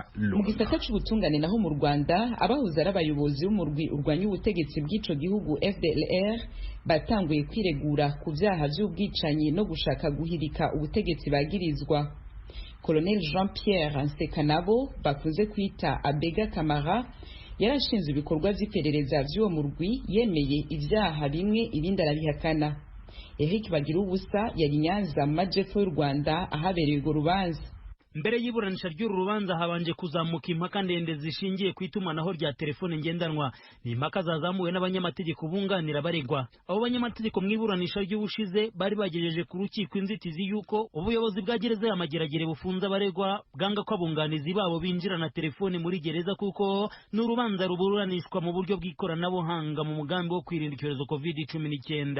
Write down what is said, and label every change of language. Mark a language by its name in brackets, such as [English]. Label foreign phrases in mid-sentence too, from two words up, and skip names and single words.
[Rundi] Mu gisata c'ubutungane naho mu Rwanda abahuza ari abayobozi b'umurwi urwanya ubutegetsi bw'ico gihugu FDLR batanguye kwiregura ku vyaha vy'ubwicanyi no gushaka guhirika ubutegetsi bagirizwa. Colonel Jean-Pierre Nsekanabo bakunze kwita Abega Kamara yarashinzwe ibikorwa vy'iperereza vy'uwo murwi, yemeye ivyaha bimwe ibindi arabihakana. Eric Bagirubusa yari Nyanza mu majepfo y'u Rwanda ahabereye urwo rubanza. [Kinyarwanda] mbere y'iburanisha ry'uru rubanza habanje kuzamuka impaka ndende zishingiye ku itumanaho rya telefone ngendanwa. Ni impaka zazamuwe n'abanyamategeko bunganira baregwa. Abo banyamategeko mu iburanisha ry'ubushize bari bagejeje ku rukiko inzitizi y'uko ubuyobozi bwa gereza ya Mageragere bufunze abaregwa bwanga ko abunganizi babo binjirana telefone muri gereza kuko n'urubanza ruburanishwa mu buryo bw'ikoranabuhanga mu mugambi wo kwirinda icyorezo COVID-19.